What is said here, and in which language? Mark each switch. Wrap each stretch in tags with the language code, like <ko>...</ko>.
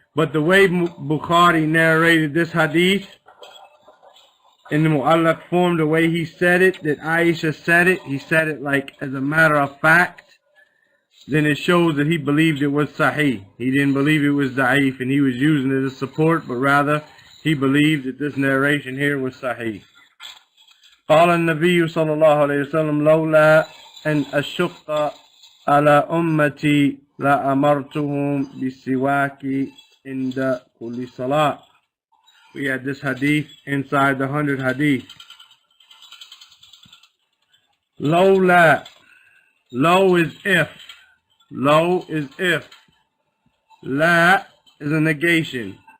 <en>But the way Bukhari narrated this hadith, in the mu'allaq form, the way he said it, that Aisha said it, he said it like as a matter of fact, then it shows that he believed it was sahih. He didn't believe it was da'if and he was using it as support, but rather he believed that this narration here was sahih.</en> <ar>قال النبي صلى الله عليه وسلم لولا أن أشق على أمتي لأمرتهم بالسواك عند كل صلاة.</ar> <en>We had this hadith inside the 100 hadith. Lola. Low is if. Low is if. La is a negation.</en>